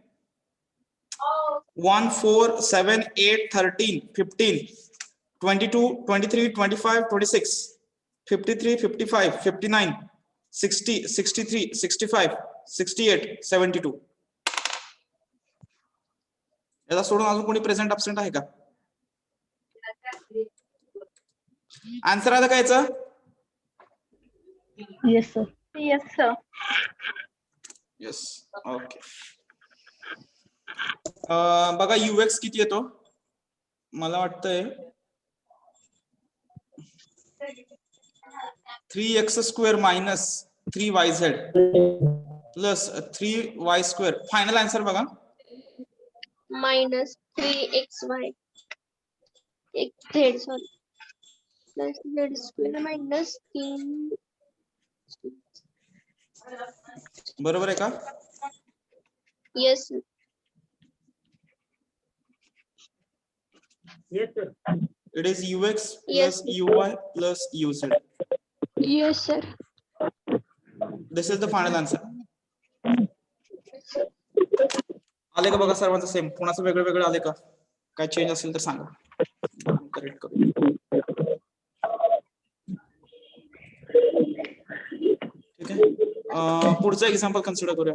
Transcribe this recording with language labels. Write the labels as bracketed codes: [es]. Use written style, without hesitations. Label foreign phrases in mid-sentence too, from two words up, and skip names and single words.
[en] 1, 4, 7, 8, 13, 15, 22, 23, 25, 26, 53, 55, 59, 60, 63, 65, 68, 72. [mr] याला सोडून अजून कोणी [en] present absent [mr] आहे का? आन्सर आलं का याचं? [en] Yes sir. Yes sir. Yes. OK. [mr] बघा UX किती येतो? मला वाटतंय [en] 3x² minus 3yz plus 3y². final answer [mr] बघा. [en] Minus 3xy. Z, sorry. Plus Z square minus 3. [mr] बरोबर आहे का? [en] Yes, sir. Yes, sir. It is ux Yes, plus uy plus uz. yes, sir. This is the final answer. [mr] आले का बघा सर्वांचं सेम, कोणाचं वेगळं वेगळं आले का? काय चेंज असेल तर सांगा, करेक्ट करू. ठीक आहे, पुढचं [en] example consider [mr] करूया.